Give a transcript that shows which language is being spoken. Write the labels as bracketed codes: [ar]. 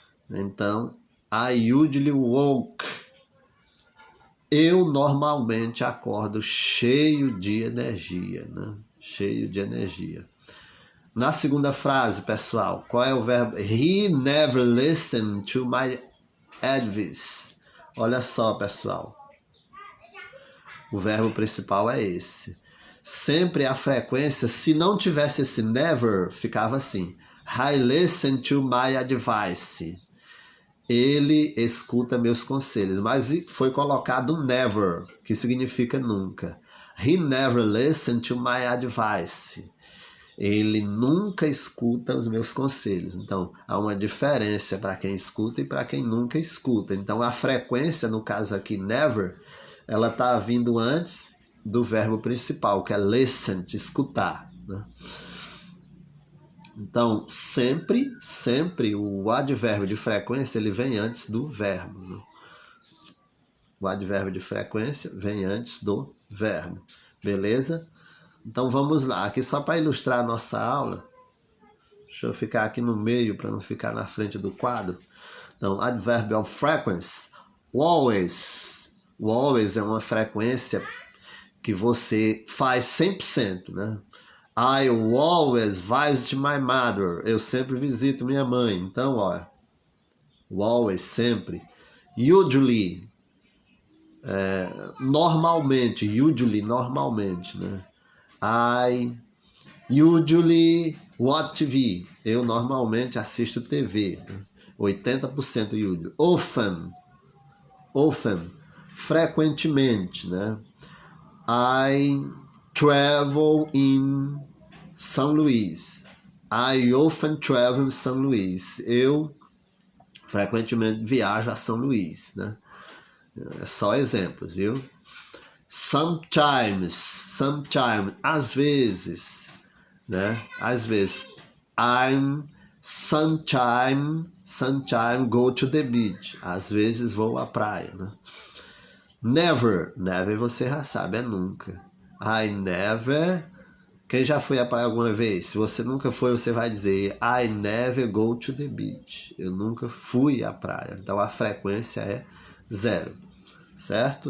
[pt] Então, [en] I usually walk. [pt] Eu normalmente acordo cheio de energia, né? Cheio de energia. Na segunda frase, pessoal, qual é o verbo? [en] He never listened to my advice. [pt] Olha só, pessoal. O verbo principal é esse. Sempre a frequência, se não tivesse esse never, ficava assim. [en] I listen to my advice. [pt] Ele escuta meus conselhos. Mas foi colocado never, que significa nunca. [en] He never listened to my advice. [pt] Ele nunca escuta os meus conselhos. Então, há uma diferença para quem escuta e para quem nunca escuta. Então, a frequência, no caso aqui, never, ela está vindo antes do verbo principal, que é listen, escutar, né? Então, sempre o advérbio de frequência ele vem antes do verbo, né? O advérbio de frequência vem antes do verbo. Beleza? Então vamos lá, aqui só para ilustrar a nossa aula. Deixa eu ficar aqui no meio para não ficar na frente do quadro. [en] Então, adverb of frequency, always. [pt] O always é uma frequência que você faz 100%, né? [en] I always visit my mother. [pt] Eu sempre visito minha mãe. Então, ó, o always, sempre. Usually. [en] Normalmente, usually, normalmente, né? I usually watch TV. [pt] Eu normalmente assisto TV. Né? 80% usually. Often, frequentemente, né? [en] I travel in São Luís. I often travel in São Luís. [pt] Eu frequentemente viajo a São Luís, né? É só exemplos, viu? Sometimes, às vezes, né? Às vezes, [en] I'm sometime go to the beach. [pt] Às vezes vou à praia, né? Never você já sabe, é nunca. [en] I never. [pt] Quem já foi à praia alguma vez? Se você nunca foi, você vai dizer [en] I never go to the beach. [pt] Eu nunca fui à praia. Então a frequência é 0. Certo?